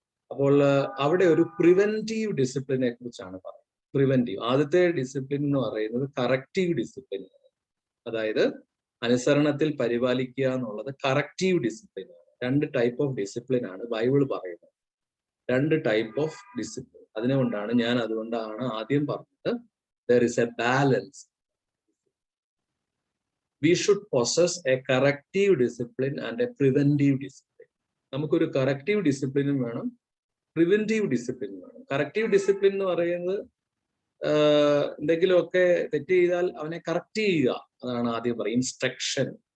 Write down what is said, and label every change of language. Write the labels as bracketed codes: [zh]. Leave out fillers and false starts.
[ml] അപ്പോൾ അവിടെ ഒരു പ്രിവെന്റീവ് ഡിസിപ്ലിനെ കുറിച്ചാണ് പറയുന്നത്. പ്രിവെന്റീവ്, ആദ്യത്തെ ഡിസിപ്ലിൻ എന്ന് പറയുന്നത് കറക്റ്റീവ് ഡിസിപ്ലിൻ, അതായത് അനുസരണത്തിൽ പരിപാലിക്കുക എന്നുള്ളത് കറക്റ്റീവ് ഡിസിപ്ലിൻ ആണ്. [en] 2 type of discipline [ml] ആണ് ബൈബിൾ പറയുന്നത്. [en] 2 type of discipline. [ml] അതുകൊണ്ടാണ് ആദ്യം പറഞ്ഞത് [en] there is a balance. We should possess a corrective discipline and a preventive discipline. [ml] നമുക്കൊരു കറക്റ്റീവ് ഡിസിപ്ലിനും വേണം, പ്രിവെന്റീവ് ഡിസിപ്ലിനും വേണം. കറക്റ്റീവ് ഡിസിപ്ലിൻ എന്ന് പറയുന്നത് എന്തെങ്കിലുമൊക്കെ തെറ്റ് ചെയ്താൽ അവനെ കറക്റ്റ് ചെയ്യുക, അതാണ് ആദ്യം പറയുക, ഇൻസ്ട്രക്ഷൻ.